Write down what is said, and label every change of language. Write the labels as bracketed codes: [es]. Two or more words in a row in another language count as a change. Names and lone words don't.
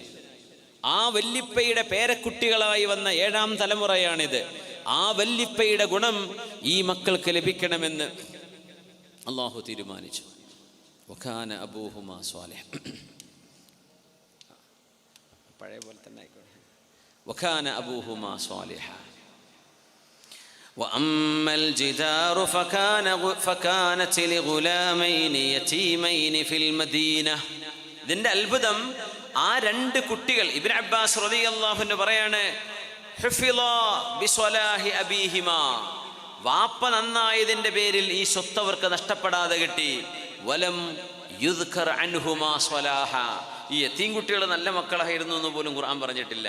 [ml] ആ വല്ലിപ്പയുടെ പേരക്കുട്ടികളായി വന്ന 7ാം തലമുറയാണിത്. ആ വല്ലിപ്പയുടെ ഗുണം ഈ മക്കൾക്ക് ലഭിക്കണമെന്ന് അള്ളാഹു തീരുമാനിച്ചു. [ar] وكان أبوهما صالحا, [ml] പഴയ പോലെ തന്നെ ആയിക്കോട്ടെ. [ar] وكان أبوهما صالحا وأما الجدار فكانت لغلامين يتيمين في المدينة. [ml] ഇതിന്റെ അത്ഭുതം, ആ 2 കുട്ടികൾ, ഇബ്നു അബ്ബാസ് [ar] رضي الله عنه [ml] പറയാണ്, [ar] حفظا بصلاح أبيهما, [ml] വാപ്പ നന്നായതിന്റെ പേരിൽ ഈ സ്വത്ത് അവർക്ക് നഷ്ടപ്പെടാതെ കിട്ടി. [ar] ولم يذكر عنهما صلاح, [ml] ഈ യതീം കുട്ടികൾ നല്ല മക്കളായിരുന്നു എന്ന് പോലും ഖുർആൻ പറഞ്ഞിട്ടില്ല.